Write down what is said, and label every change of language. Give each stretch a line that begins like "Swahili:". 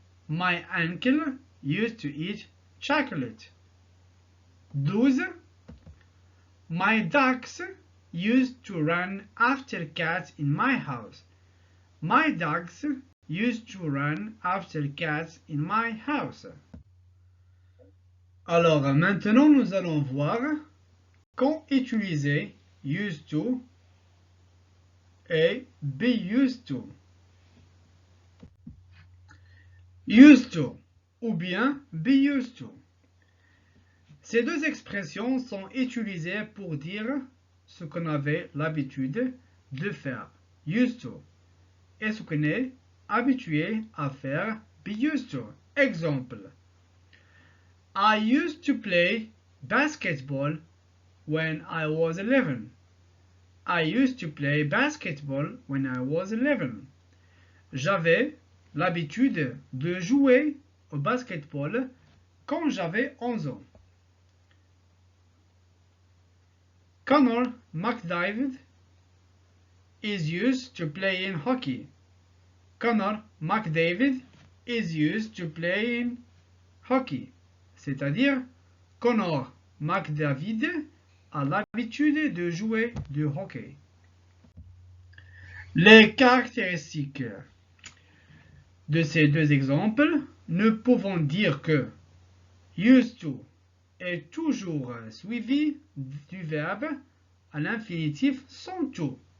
English: My uncle used to eat chocolate. 12. My dogs used to run after cats in my house. My dogs used to run after cats in my house.
French: Alors, maintenant, nous allons voir quand utiliser used to et be used to. Used to ou bien be used to. Ces deux expressions sont utilisées pour dire ce qu'on avait l'habitude de faire, used to, et ce qu'on est habitué à faire, be used to.
English: Exemple, I used to play basketball when I was 11. I used to play basketball when I was 11.
French: J'avais l'habitude de jouer au basketball quand j'avais 11 ans.
English: Conor McDavid is used to play in hockey. Conor McDavid is used to play in hockey.
French: C'est-à-dire, Conor McDavid a l'habitude de jouer du hockey. Les caractéristiques de ces deux exemples. ne pouvons dire que used to est toujours suivi du verbe à l'infinitif sans to.